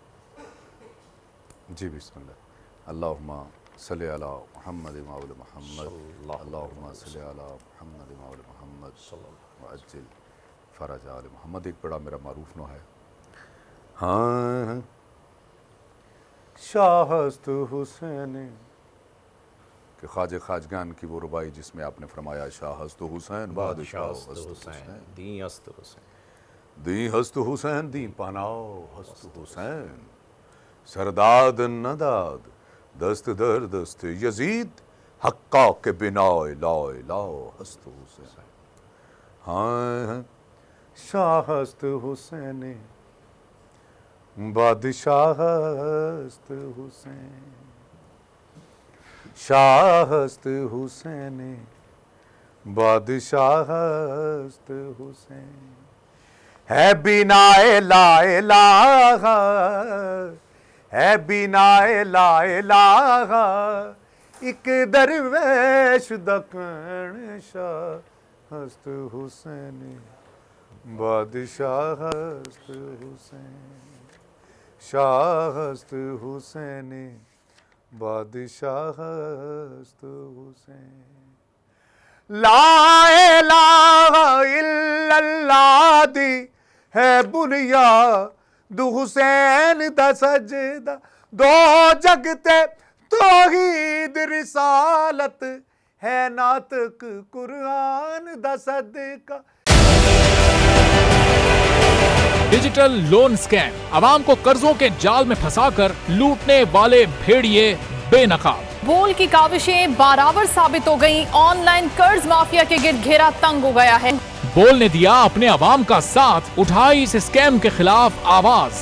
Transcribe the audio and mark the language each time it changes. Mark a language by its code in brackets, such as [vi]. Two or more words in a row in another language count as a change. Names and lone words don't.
[ur] جی [ar] بسم اللہ، اللہم صلی علی محمد مولا محمد، اللہم صلی علی محمد مولا محمد وعجل فرج آل محمد۔ ایک بڑا میرا معروف نوحہ ہے، ہاں [fa] شاہ است حسین، [ar] کہ خواجہ خواجگان کی وہ ربائی جس میں آپ نے فرمایا [fa] شاہ است حسین بادشاہ است حسین، دین است حسین، دین ہست حسین، دین پناہ ہست حسین، سرداد نداد دست در دست یزید، حقا کے بنا لا الہ ہست حسین، ہاں شاہ است حسین بادشاہ است حسین، شاہ است حسین بادشاہ است حسین، ہے بنا لا الہ، ہے بنا لا الہ، ایک درویش دکن شاہ است حسین بادشاہ است حسین، شاہ است حسین بادشاہ است حسین، [pa] لا الہ الا اللہ دی ہے بنیاد حسین دا سجدہ، دو جگتے توحید رسالت ہے ناطق قرآن دا صدقہ۔ [en] digital loan scam, [ur] آوام کو قرضوں کے جال میں پھنسا کر لوٹنے والے بھیڑیے بے نقاب. بول کی کاوشیں برابر ثابت ہو گئیں، آن لائن قرض مافیا کے گرد گھیرا تنگ ہو گیا ہے. بول نے دیا اپنے عوام کا ساتھ، اٹھائی اس سکیم کے خلاف آواز.